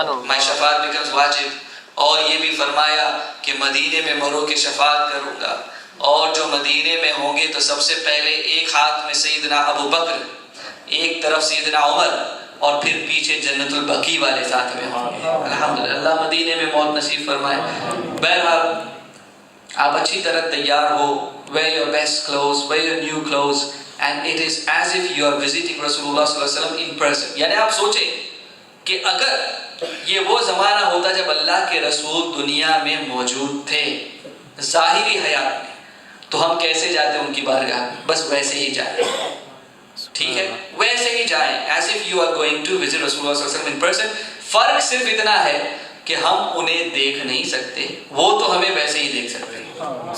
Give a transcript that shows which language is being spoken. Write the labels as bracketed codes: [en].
[en] My شفاعت becomes واجب. [ur] اور یہ بھی فرمایا کہ مدینے میں مرو کے شفاعت کروں گا، اور جو مدینے میں ہوں گے تو سب سے پہلے ایک ہاتھ میں سیدنا ابو بکر، ایک طرف سیدنا عمر، اور پھر پیچھے جنت البقیع والے ساتھ میں ہوں گے. الحمدللہ اللہ مدینے میں موت نصیب فرمائے. بہرحال آپ اچھی طرح تیار ہو. [en] wear your best clothes, wear your new clothes, and it is as if you are visiting Rasulullah صلی اللہ علیہ وسلم in person. [ur] یعنی آپ سوچیں کہ اگر یہ وہ زمانہ ہوتا جب اللہ کے رسول دنیا میں موجود تھے ظاہری حیات میں، تو ہم کیسے جاتے ان کی بارگاہ میں؟ بس ویسے ہی جائیں. ٹھیک ہے، ویسے ہی جائیں [en] as if you are going to visit Rasulullah صلی اللہ علیہ وسلم in person. [ur] فرق صرف اتنا ہے کہ ہم انہیں دیکھ نہیں سکتے، وہ تو ہمیں ویسے ہی دیکھ سکتے ہیں،